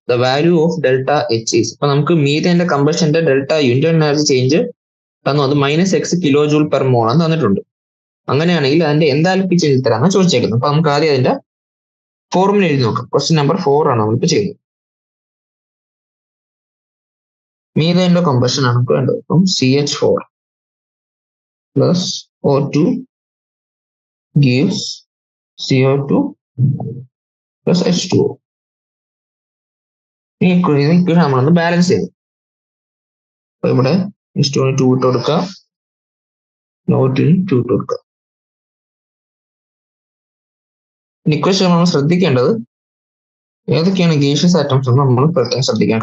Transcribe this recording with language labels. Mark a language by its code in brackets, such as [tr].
[en] The value of delta H is. [ml] അപ്പൊ നമുക്ക് മീഥെയിന്റെ കമ്പഷന്റെ delta യുന്റെ energy change തന്നു. അത് -6 kJ/mol ആണ് തന്നിട്ടുണ്ട്. അങ്ങനെയാണെങ്കിൽ അതിന്റെ എന്താൽപ്പി ചേഞ്ച് തരാമെന്ന് ചോദിച്ചേക്കുന്നത്. അപ്പൊ നമുക്ക് ആദ്യം അതിന്റെ ഫോർമുല എഴുതി നോക്കാം. ക്വസ്റ്റ്യൻ നമ്പർ 4 ആണ് നമ്മളിപ്പോ ചെയ്യുന്നത്. മീഥെയിന്റെ കമ്പഷൻ ആണ് നമുക്ക് വേണ്ടത്. [en] അപ്പം CH4 plus O2 gives CO2 plus H2O. [ml] ഈ ഇക്വേഷൻ നമ്മളൊന്ന് ബാലൻസ് ചെയ്യും. അപ്പൊ ഇവിടെ H2 2 ഇട്ട് കൊടുക്കുക, O2 2 ഇട്ട് കൊടുക്കുക. ഇക്വേഷൻ നമ്മൾ ശ്രദ്ധിക്കേണ്ടത് ഏതൊക്കെയാണ് ഗേഷ്യസ് ആറ്റംസ് എന്ന് നമ്മൾ പ്രത്യേകം ശ്രദ്ധിക്കണം.